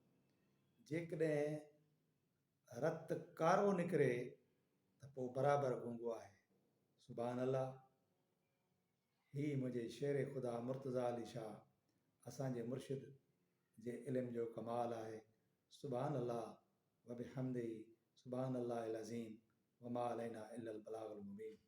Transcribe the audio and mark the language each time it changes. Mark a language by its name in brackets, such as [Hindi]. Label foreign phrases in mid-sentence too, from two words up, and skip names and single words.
[Sindhi] जेकॾहिं रतु कारो निकिरे त पोइ बराबरि गूंगो आहे। [Arabic] سبحان الله. [Sindhi] ही मुंहिंजे शेर ख़ुदा मुर्तज़ा अली शाह असांजे मुर्शिद जे इल्म जो कमाल आहे। [Arabic] سبحان الله وبحمده، سبحان الله العظيم، وما علينا إلا البلاغ المبين.